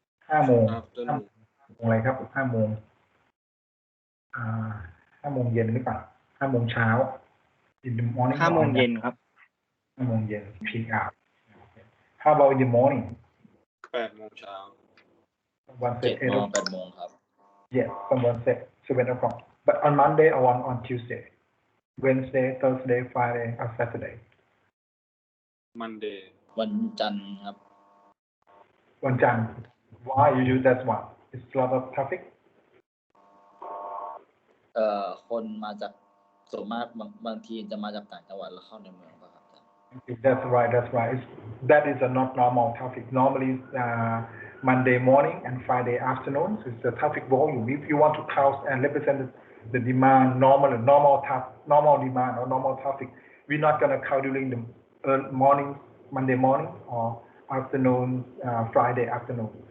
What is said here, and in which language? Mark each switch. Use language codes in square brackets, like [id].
[th] 5 โมงอะไรครับ5 โมง5 โมงเย็นหรือเปล่า5 โมงเช้า [en] in the morning [th] 5 โมงเย็นครับ 5 โมงเย็น [en] peak hour how about in the morning [th] 8 โมงเช้า [en] one said [th] 7 โมง 8 โมงครับ [en] yes someone said 7 o'clock but on Monday or on Tuesday Wednesday Thursday Friday or Saturday Monday [th] วันจันทร์ครับ [en] วันจันทร์ why you use that one it's a lot of traffic [th] คนมาจากส่วนมากบางทีจะมาจากต่างจังหวัดแล้วเข้าในเมืองป่ะครับ [en] That's right. That is a not normal traffic. Normally, Monday morning and Friday afternoon is the traffic volume. If you want to count and represent the demand, normal demand or normal traffic, we're not gonna count during the morning, Monday morning or afternoon, Friday afternoon.